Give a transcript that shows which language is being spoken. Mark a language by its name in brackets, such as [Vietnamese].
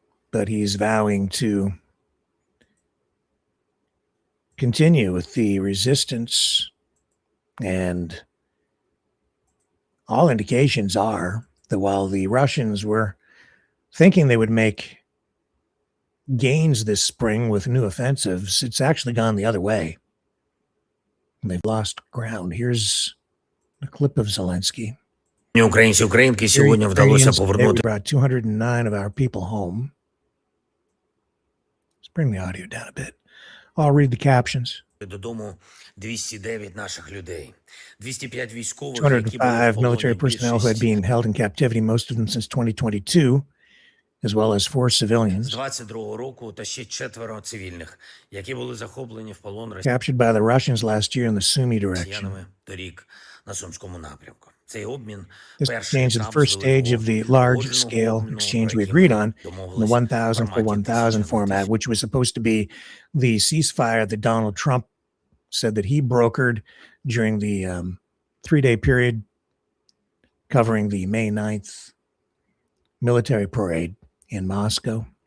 [English] But he's vowing to continue with the resistance, and all indications are that while the Russians were thinking they would make gains this spring with new offensives, it's actually gone the other way. And they've lost ground. Here's a clip of Zelensky. [Ukrainian] Українці, українки сьогодні вдалося повернути. [English] We brought 209 of our people home. Let's bring the audio down a bit. I'll read the captions. [Ukrainian] Додому 209 наших людей. 205 військових, [English] 205 military personnel who had been held in captivity, most of them since 2022, as well as 4 civilians. [Ukrainian] З 22-го року та ще 4 цивільних, які були захоплені в полон [English] Captured by the Russians last year in the Sumy direction. [Ukrainian] росіянами торік на Сумському напрямку. Цей обмін [English] This exchange is the first stage of the large-scale exchange we agreed on in the 1,000 for 1,000 format, which was supposed to be the ceasefire that Donald Trump said that he brokered during the 3-day period covering the May 9th military parade in Moscow.